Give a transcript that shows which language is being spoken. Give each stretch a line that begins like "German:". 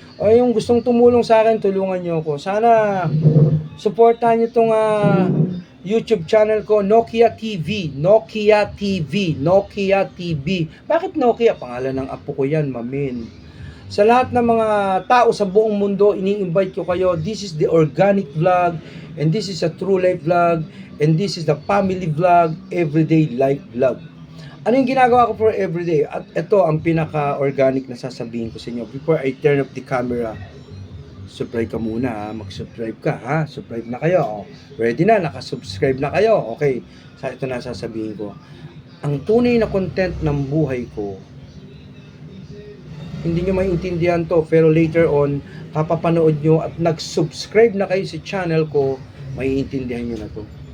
Filipino: O yung gustong tumulong sa akin, tulungan nyo ako. Sana supportahan nyo itong YouTube channel ko, Nokia TV. Nokia TV. Nokia TV. Bakit Nokia? Pangalan ng apo ko yan, mamin. Sa lahat ng mga tao sa buong mundo, ini-invite ko kayo.
English: This is the organic vlog, and this is a true life vlog, and this is the family vlog, everyday life vlog.
Filipino: Ano yung ginagawa ko
English: for everyday?
Filipino: At ito ang pinaka-organic na sasabihin ko sa inyo.
English: Before I turn off the camera, subscribe
Filipino: ka muna ha. Mag-subscribe ka ha. Subscribe na kayo. Ready na, nakasubscribe na kayo. Okay, ito na sasabihin ko. Ang tunay na content ng buhay ko, hindi nyo maintindihan to, pero later on, kapapanood nyo at nag-subscribe na kayo sa channel ko, maiintindihan nyo na to.